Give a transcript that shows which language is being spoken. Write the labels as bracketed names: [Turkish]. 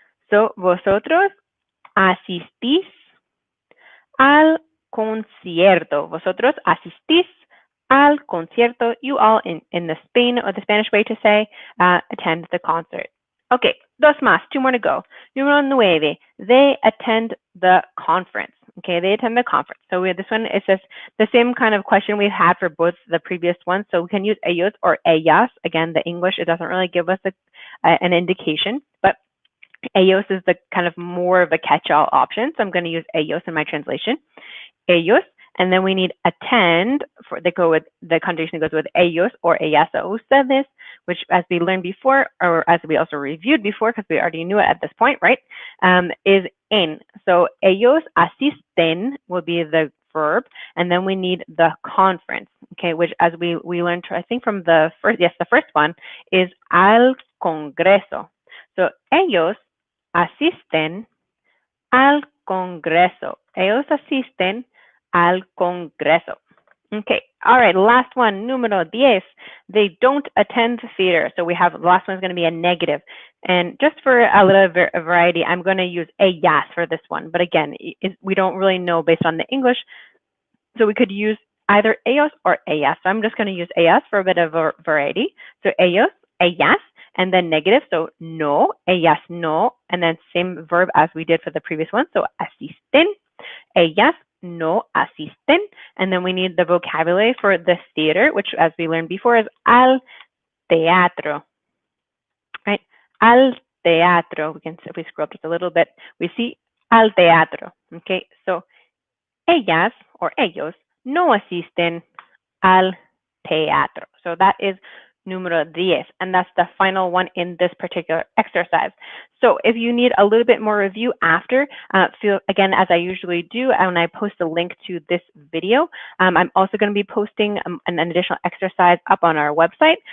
[Spanish] So vosotros asistís al concierto. Vosotros asistís al concierto. [English] You all in the Spain, or the Spanish way to say, attend the concert. Okay, [Spanish] dos más, [English] 2 more to go. Número 9, they attend the conference. Okay, they attend the conference. So this one is just the same kind of question we've had for both the previous ones. So we can use ellos or ellas. Again, the English, it doesn't really give us an indication, but ellos is the kind of more of a catch-all option. So I'm going to use ellos in my translation. Ellos. And then we need attend, the conjugation goes with ellos or ellas o ustedes, which as we learned before, or as we also reviewed before, because we already knew it at this point, right, is en. So [Spanish] ellos asisten [English] will be the verb, and then we need the conference, okay, which as we learned, I think from the first one is [Spanish] al congreso. So ellos asisten al congreso. Ellos asisten al Congreso. [English] Okay, all right, last one, número 10. They don't attend theater. So we have, the last one is going to be a negative. And just for a little variety, I'm going to use ellas for this one. But again, we don't really know based on the English. So we could use either ellos or ellas. So I'm just going to use ellas for a bit of a variety. So ellos, ellas, and then negative. So no, ellas no, and then same verb as we did for the previous one. [Spanish] So asisten, ellas no asisten. [English] And then we need the vocabulary for the theater, which as we learned before is [Spanish] al teatro, [English] right? [Spanish] Al teatro. [English] We can, if we scroll up just a little bit, we see [Spanish] al teatro. Okay, so ellas or ellos no asisten al teatro. [English] So that is número 10, and that's the final one in this particular exercise. So if you need a little bit more review after, feel again, as I usually do, when I post a link to this video, I'm also going to be posting an additional exercise up on our website.